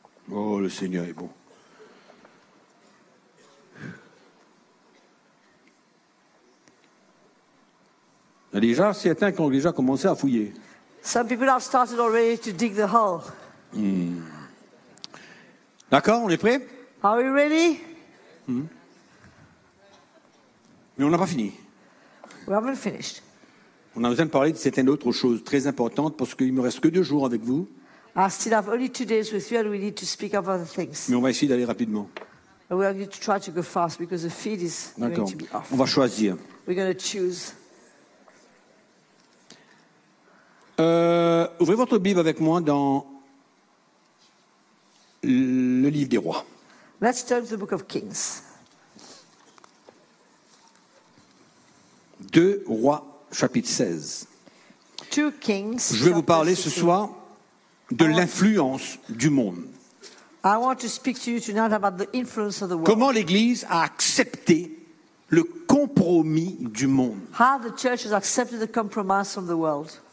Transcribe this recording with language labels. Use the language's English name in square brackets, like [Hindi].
[French] Oh, le Seigneur est bon. Il y a déjà certains qui ont déjà commencé à fouiller. [English] Some people have started already to dig the hole. [French] D'accord, on est prêt? [English] Are we ready? [French] Mais on n'a pas fini. [English] We haven't finished. [French] On a besoin de parler de certaines autres choses très importantes parce qu'il ne me reste que deux jours avec vous. [English] I still have only 2 days with you and we need to speak of other things. [French] Mais on va essayer d'aller rapidement. [English] And we are going to try to go fast because the feed is [French] d'accord. [English] Going to be off. [French] On va choisir. [English] We're going to choose. [French] Ouvrez votre Bible avec moi dans le livre des rois. [English] Let's turn to the book of Kings. [French] 2 Rois chapitre 16. [English] 2 Kings. [French] Je vais vous parler ce soir de l'influence du monde. [English] I want to speak to you tonight about the influence of the world. [French] Comment l'église a accepté le compromis du monde? [English] How the church has accepted the compromise from the world.